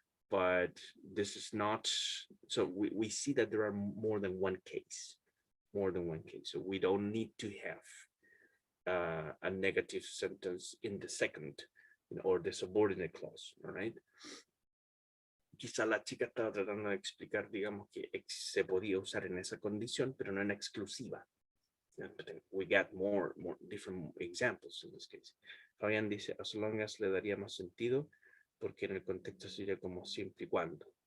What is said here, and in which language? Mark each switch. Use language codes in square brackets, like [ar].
[en] But this is not, so we see that there are more than one case. So we don't need to have a negative sentence in the second, or the subordinate clause, all right? [es] Quizá la chica estaba tratando de explicar, digamos, que se podía usar en esa condición, pero no en exclusiva. [en] We got more different examples in this case. [es] Fabián dice, [en] as long as [es] le daría más sentido, porque en el contexto sería como siempre y cuando.